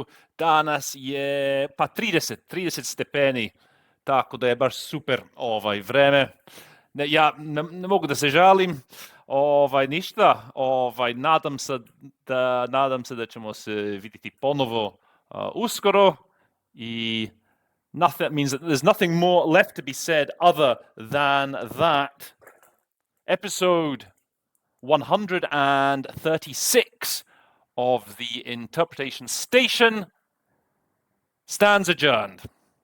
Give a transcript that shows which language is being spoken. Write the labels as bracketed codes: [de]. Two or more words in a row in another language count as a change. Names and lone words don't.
[sr] Danas je 30 stepeni, tako da je baš super vreme. Ja ne mogu da se žalim, ništa, nadam se da ćemo se vidjeti ponovo uskoro [en] I that means that there's nothing more left to be said other than that episode 136 of the interpretation station stands adjourned.